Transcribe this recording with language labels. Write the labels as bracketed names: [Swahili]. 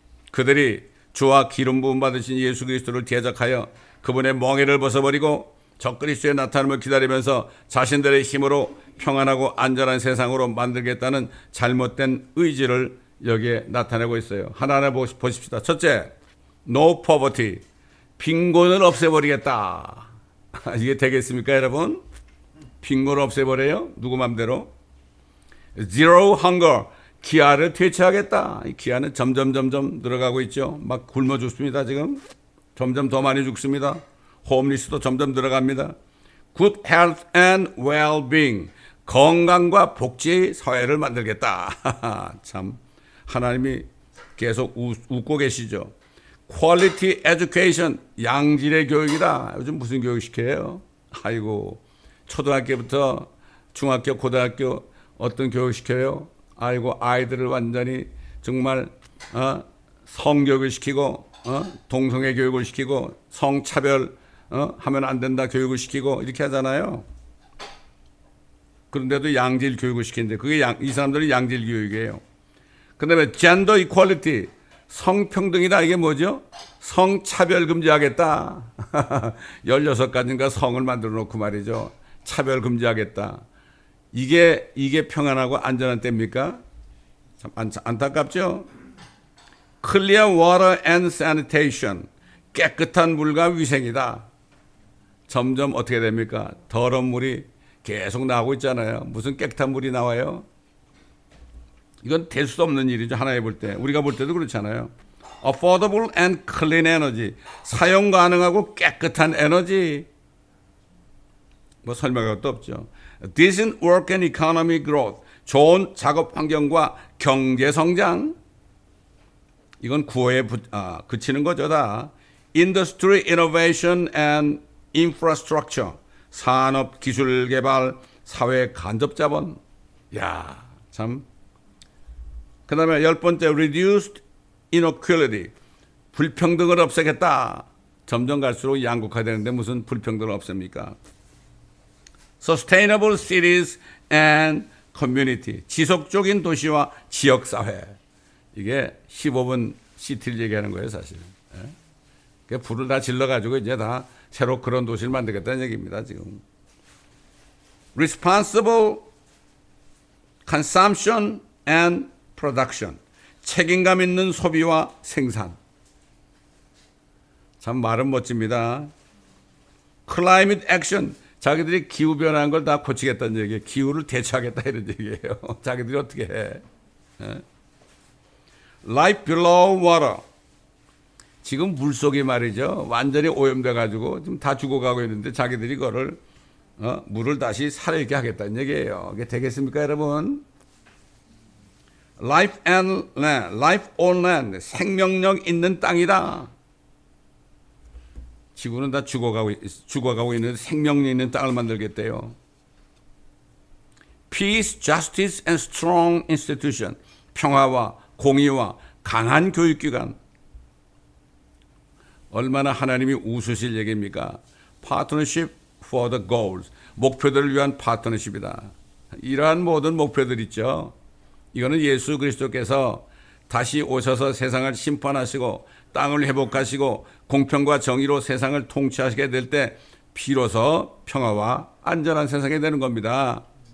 [Korean] 그들이 주와 기름 부음 받으신 예수 그리스도를 대적하여 그분의 멍에를 벗어버리고 적그리스도의 나타남을 기다리면서 자신들의 힘으로 평안하고 안전한 세상으로 만들겠다는 잘못된 의지를 여기에 나타내고 있어요. 하나하나 보십시다. 첫째, [English] no poverty. [Korean] 빈곤을 없애버리겠다. 이게 되겠습니까, 여러분? 빈곤을 없애버려요? 누구 맘대로? [English] zero hunger. [Korean] 기아를 퇴치하겠다. 이 기아는 점점 늘어가고 있죠. 막 굶어 죽습니다, 지금. 점점 더 많이 죽습니다. 홈리스도 점점 늘어갑니다. [English] Good health and well-being. [Korean] 건강과 복지 사회를 만들겠다. 참 하나님이 계속 웃고 계시죠. [English] Quality education. [Korean] 양질의 교육이다. 요즘 무슨 교육 시켜요? 아이고, 초등학교부터 중학교, 고등학교 어떤 교육 시켜요? 아이고, 아이들을 완전히 정말 성교육을 시키고 동성애 교육을 시키고 성차별 하면 안 된다 교육을 시키고 이렇게 하잖아요. 그런데도 양질 교육을 시키는데 그게 이 사람들은 양질 교육이에요. 그 다음에 젠더 이퀄리티. 성평등이다. 이게 뭐죠? 성차별 금지하겠다. 16가지인가 성을 만들어 놓고 말이죠. 차별 금지하겠다. 이게 평안하고 안전한 때입니까? 참 안타깝죠? [English] Clear water and sanitation. [Korean] 깨끗한 물과 위생이다. 점점 어떻게 됩니까? 더러운 물이 계속 나오고 있잖아요. 무슨 깨끗한 물이 나와요? 이건 될 수 없는 일이죠. 하나에 볼 때. 우리가 볼 때도 그렇잖아요. [English] Affordable and clean energy. [Korean] 사용 가능하고 깨끗한 에너지. 뭐 설명할 것도 없죠. [English] Decent work and economic growth. [Korean] 좋은 작업 환경과 경제 성장. 이건 구호에 그치는 거죠, 다. [English] Industry innovation and infrastructure. [Korean] 산업 기술 개발, 사회 간접 자본. 야, 참. 그다음에 10번째 [English] reduced inequality. [Korean] 불평등을 없애겠다. 점점 갈수록 양극화되는데 무슨 불평등을 없앱니까? [English] Sustainable cities and community. [Korean] 지속적인 도시와 지역사회. 이게 15분 시티를 얘기하는 거예요, 사실. 예? 불을 다 질러가지고 이제 다 새로 그런 도시를 만들겠다는 얘기입니다, 지금. [English] Responsible consumption and production. [Korean] 책임감 있는 소비와 생산. 참 말은 멋집니다. [English] Climate action. [Korean] 자기들이 기후 변화한 걸 다 고치겠다는 얘기예요. 기후를 대처하겠다 이런 얘기예요. 자기들이 어떻게 해. 예? [English] Life below water. [Korean] 지금 물속이 말이죠. 완전히 오염돼 가지고 지금 다 죽어가고 있는데 자기들이 그거를 물을 다시 살아있게 하겠다는 얘기예요. 이게 되겠습니까, 여러분? [English] Life and land, life on land. [Korean] 생명력 있는 땅이다. 지구는 다 죽어가고 있는 생명력 있는 땅을 만들겠대요. [English] Peace, justice and strong institution. [Korean] 평화와 공의와 강한 교육기관. 얼마나 하나님이 웃으실 얘기입니까? [English] Partnership for the goals. [Korean] 목표들을 위한 파트너십이다. 이러한 모든 목표들 있죠. 이거는 예수 그리스도께서 다시 오셔서 세상을 심판하시고 땅을 회복하시고 공평과 정의로 세상을 통치하시게 될 때 비로소 평화와 안전한 세상이 되는 겁니다.